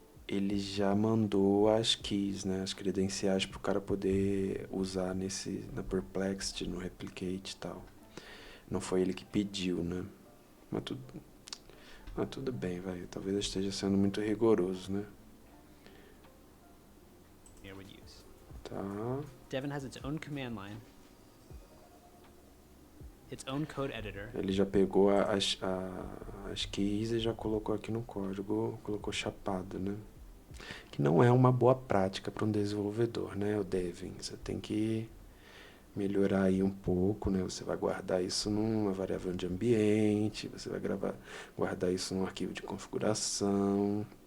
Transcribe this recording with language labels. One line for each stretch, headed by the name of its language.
Portuguese: Ele já mandou as keys, né? As credenciais para o cara poder usar na Perplexity, no Replicate e tal. Não foi ele que pediu, né? Mas tudo bem, vai. Talvez eu esteja sendo muito rigoroso, né?
English: use.
Portuguese: Tá.
English: Devin has its own command line, its own code editor,
Portuguese: Ele já pegou as keys e já colocou aqui no código, colocou chapado, né? Que não é uma boa prática para um desenvolvedor, né, o Devin? Você tem que melhorar aí um pouco, né? Você vai guardar isso numa variável de ambiente, você vai guardar isso num arquivo de configuração.